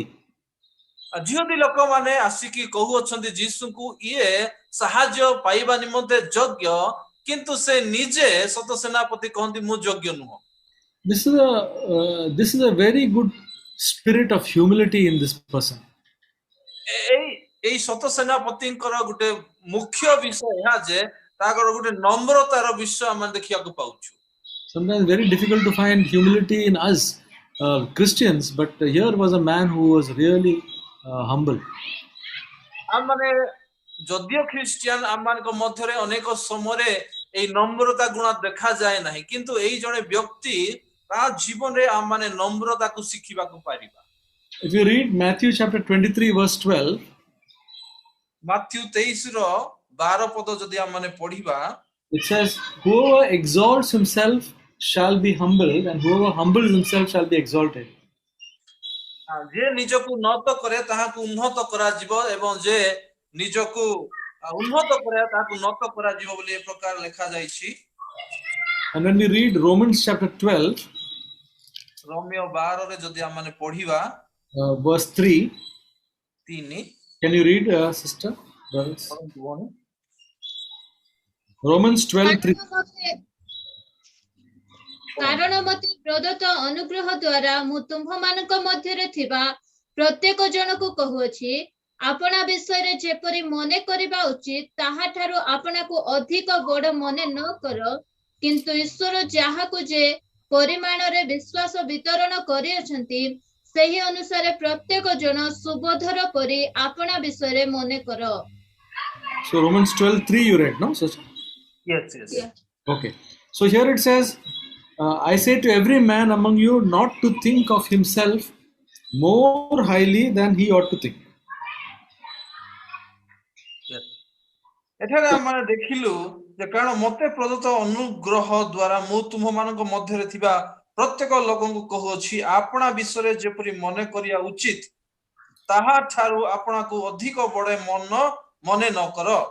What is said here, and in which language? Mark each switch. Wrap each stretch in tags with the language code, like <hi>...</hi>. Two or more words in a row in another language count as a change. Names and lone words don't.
<or>ଜିହୁଦୀ ଲୋକମାନେ ଆସିକି କହୁଅଛନ୍ତି ଯୀଶୁଙ୍କୁ ଇଏ ସାହାଯ୍ୟ ପାଇବା ନିମନ୍ତେ ଯୋଗ୍ୟ, କିନ୍ତୁ ସେ ନିଜେ ସତ ସେନାପତି କହନ୍ତି ମୁଁ ଯୋଗ୍ୟ ନୁହଁ.</or> <en>This is a very good spirit of humility in this person.</en> <or>ଏଇ ସତ ସେନାପତିଙ୍କର ଗୋଟେ ମୁଖ୍ୟ ବିଷୟ ଏହା ଯେ ତାଙ୍କର ଗୋଟେ ନମ୍ରତାର ବିଷୟ ଆମେ ଦେଖିବାକୁ ପାଉଛୁ।</or> <en>Sometimes very difficult to find humility in us Christians, but here was a man who was really humble.</en> <or>ଆମମାନେ ଯଦିଓ ଖ୍ରୀଷ୍ଟିଆନ ଆମମାନଙ୍କ ମଧ୍ୟରେ ଅନେକ ସମୟରେ ଏଇ ନମ୍ରତା ଗୁଣ ଦେଖାଯାଏ ନାହିଁ, କିନ୍ତୁ ଏଇ ଜଣେ ବ୍ୟକ୍ତି ତା ଜୀବନରେ ଆମମାନେ ନମ୍ରତାକୁ ଶିଖିବାକୁ ପାରିବା।</or> <en>If you read Matthew chapter 23 verse 12,</en> <or>ମାଥ୍ୟୁ 23 ର 12 ପଦ ଯଦି ଆମମାନେ ପଢିବା,</or> <en>it says, "Whoever exalts himself shall be humbled, and whoever humbles himself shall be exalted."</en> <or>ଯେ ନିଜକୁ ଉନ୍ନତ କରେ ତାହାକୁ ଉନ୍ନତ କରାଯିବ ଏବଂ ଯେ ନିଜକୁ ଉନ୍ନତ କରେ ତାହାକୁ ଉନ୍ନତ କରାଯିବ ବୋଲି ଏ ପ୍ରକାର ଲେଖା ଯାଇଛି।</or> <en>And when we read Romans chapter 12,</en> <or>ରୋମିଓ 12 ରେ ଯଦି ଆମମାନେ ପଢିବା</or> <en>verse 3, 3, can you read, sister? Brothers? Romans 12:3.</en> <or>କାରଣ ମତେ ପ୍ରଦତ୍ତ ଅନୁଗ୍ରହ ଦ୍ୱାରା ମୁଁ ତୁମ୍ଭମାନଙ୍କ ମଧ୍ୟରେ ଥିବା ପ୍ରତ୍ୟେକ ଜଣକୁ କହୁଅଛି, ଆପଣା ବିଷୟରେ ଯେପରି ମନେ କରିବା ଉଚିତ ତାହାଠାରୁ ଆପଣାକୁ ଅଧିକ ବଡ଼ ମନେ ନ କର, କିନ୍ତୁ ଈଶ୍ୱର ଯାହାକୁ ଯେ ପରିମାଣରେ ବିଶ୍ୱାସ ବିତରଣ କରିଅଛନ୍ତି ସେହି ଅନୁସାରେ ପ୍ରତ୍ୟେକ ଜଣ ସୁବୋଧର ପରି ଆପଣା ବିଷୟରେ ମନେ କର।</or> <en>So Romans 12:3 you read, no? Sister? Yes. Yeah. Okay. So here it says, I say to every man among you not to think of himself more highly than he ought to think.</en> <or>ଏଠାରେ ଆମେ ଦେଖିଲୁ ଯେ କାରଣ ମତେ ପ୍ରଦତ୍ତ ଅନୁଗ୍ରହ ଦ୍ୱାରା ମୁଁ ତୁମମାନଙ୍କ ମଧ୍ୟରେ ଥିବା ପ୍ରତ୍ୟେକ ଲୋକଙ୍କୁ କହୁଅଛି, ଆପଣା ବିଷୟରେ ଯେପରି ମନେ କରିବା ଉଚିତ ତାହା ଠାରୁ ଆପଣାକୁ ଅଧିକ ବଡ଼ ମନେ ନ କର।</or>